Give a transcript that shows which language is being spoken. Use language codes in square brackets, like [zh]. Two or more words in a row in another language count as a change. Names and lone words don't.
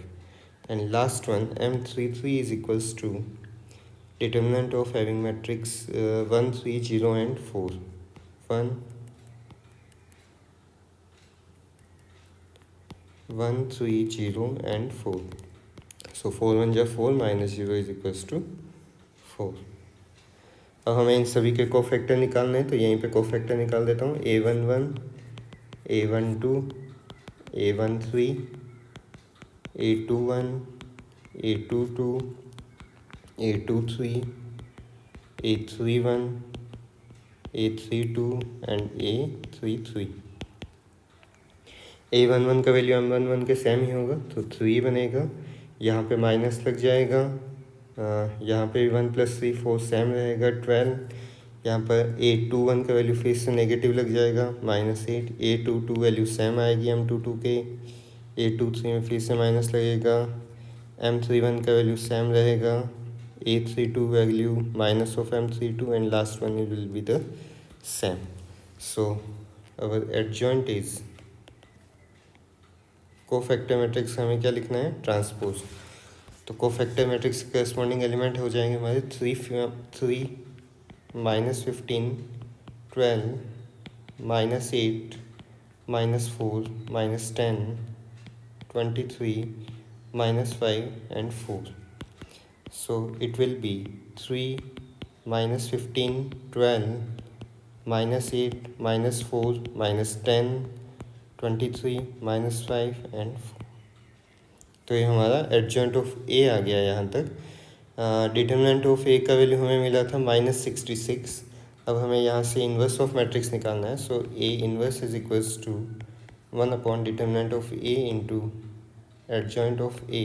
[en] And last one, M33 is equals to determinant of having matrix 1 3 0 and 4. 1 3 0 and 4. So 4 1 is 4 minus 0 is equals to 4. [hi] अब हमें इन सभी के कोफैक्टर निकालने हैं, तो यहीं पे कोफैक्टर निकाल देता हूँ. [en] A11, A12, A13, A21, A22, A23, A31, A32 and A33. [hi] A11 का वैल्यू M11 के सेम ही होगा, तो 3 बनेगा. यहाँ पे माइनस लग जाएगा, यहाँ पे 1 + 3 4 सेम रहेगा 12. यहाँ पर A21 का वैल्यू फिर से नेगेटिव लग जाएगा -8. A22 वैल्यू सेम आएगी M22 के. A23 में फिर से माइनस लगेगा. M31 का वैल्यू सेम रहेगा. [en] A32 value minus of M32 and last one will be the same. so our adjoint is cofactor matrix. [hi] हमें क्या लिखना है? [en] ट्रांसपोज. [hi] तो [en] cofactor matrix [hi] के [en] corresponding element [hi] हो जाएंगे हमारे 3 minus 15, 12, -8, -4, -10, 23, -5 and 4. [en] So it will be 3 minus 15, 12, -8, -4, -10, 23, -5 and 4. [hi] तो ये हमारा [en] adjoint of A [hi] आ गया यहाँ तक. [en] determinant of A [hi] का वैल्यू हमें मिला था -66. अब हमें यहाँ से [en] inverse of matrix [hi] निकालना है. [en] so A inverse is equals to 1 upon determinant of A into adjoint of A.